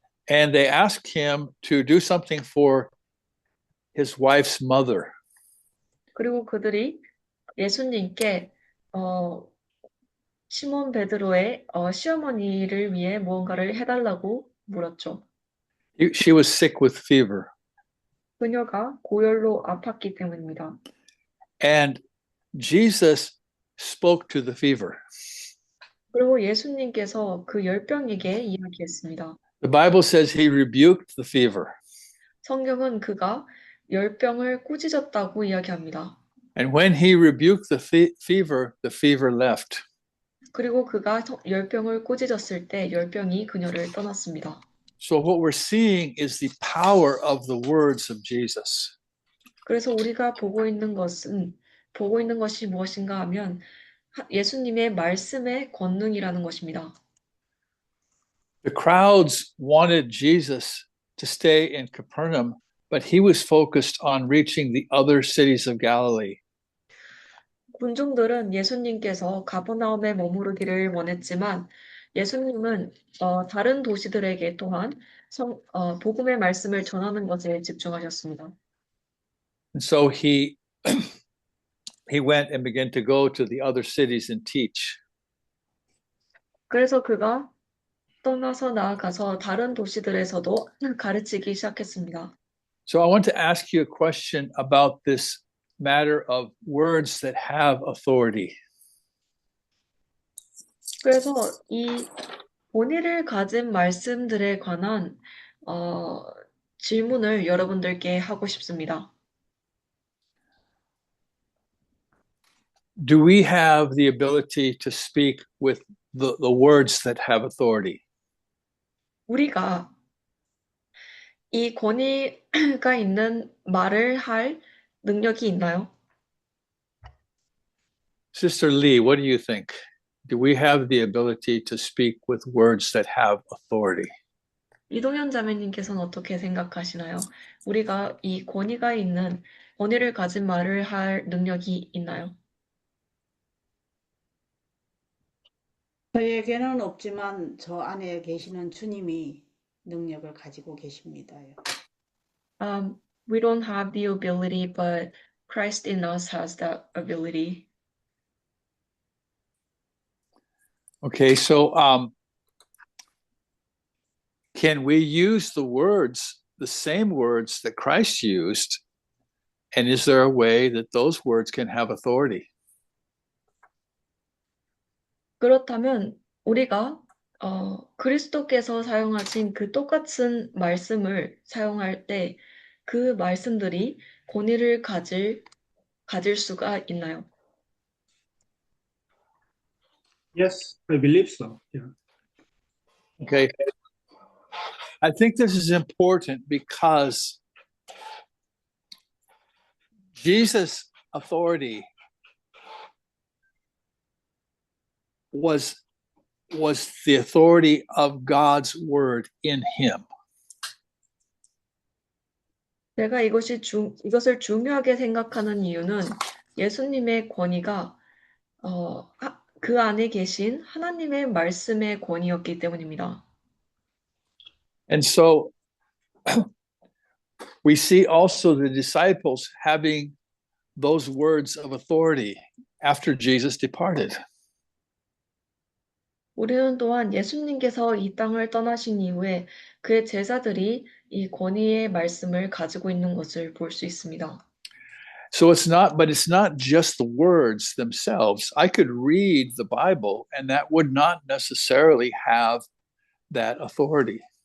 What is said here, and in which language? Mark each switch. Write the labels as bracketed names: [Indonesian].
[English] And they asked him to do something for his wife's mother. [Korean] 그리고 그들이 예수님께 시몬 베드로의 시어머니를 위해 무언가를 해달라고 물었죠. [English] She was sick with fever. [Korean] 그녀가 고열로 아팠기 때문입니다. [English] And Jesus spoke to the fever. [Korean] 그리고 예수님께서 그 열병에게 이야기했습니다. [English] The Bible says he rebuked the fever. [Korean] 성경은 그가 열병을 꾸짖었다고 이야기합니다. [English] And when he rebuked the fever left. [Korean] 그리고 그가 열병을 꾸짖었을 때 열병이 그녀를 떠났습니다. [English] So what we're seeing is the power of the words of Jesus. [Korean] 그래서 우리가 보고 있는 것이 무엇인가 하면 예수님의 말씀의 권능이라는 것입니다. [English] The crowds wanted Jesus to stay in Capernaum, but he was focused on reaching the other cities of Galilee. [Korean] 군중들은 예수님께서 가버나움에 머무르기를 원했지만 예수님은 다른 도시들에게 또한 복음의 말씀을 전하는 것에 집중하셨습니다. [English] And so he went and began to go to the other cities and teach. [Korean] 그래서 그가 떠나서 나아가서 다른 도시들에서도 가르치기 시작했습니다. [English] So I want to ask you a question about this matter of words that have authority. [Korean] 그래서 이 권위를 가진 말씀들에 관한 질문을 여러분들께 하고 싶습니다. [English] Do we have the ability to speak with the words that have authority? [Korean] 우리가 이 권위가 있는 말을 할 능력이 있나요? [English] Sister Lee, what do you think? Do we have the ability to speak with words that have authority? [Korean] 이동현 자매님께서는 어떻게 생각하시나요? 우리가 이 권위를 가진 말을 할 능력이 있나요? 저에게는 없지만 저 안에 계시는 주님이 능력을 가지고 계십니다요. [English] We don't have the ability, but Christ in us has that ability. Okay, so can we use the same words that Christ used? And is there a way that those words can have authority? [Korean] 그렇다면 우리가 그리스도께서 사용하신 그 똑같은 말씀을 사용할 때 그 말씀들이 권위를 가질 수가 있나요? [English] Yes, I believe so. Yeah. Okay. I think this is important because Jesus' authority was the authority of God's word in him. [Korean] 제가 이것을 중요하게 생각하는 이유는 예수님의 권위가 그 안에 계신 하나님의 말씀의 권위였기 때문입니다. [English] And so we see also the disciples having those words of authority after Jesus departed. [Korean] 우리는 또한 예수님께서 이 땅을 떠나신 이후에 그의 제자들이 이 권위의 말씀을 가지고 있는 것을 볼 수 있습니다. [English] So it's not just the words themselves. I could read the Bible and that would not necessarily have that authority.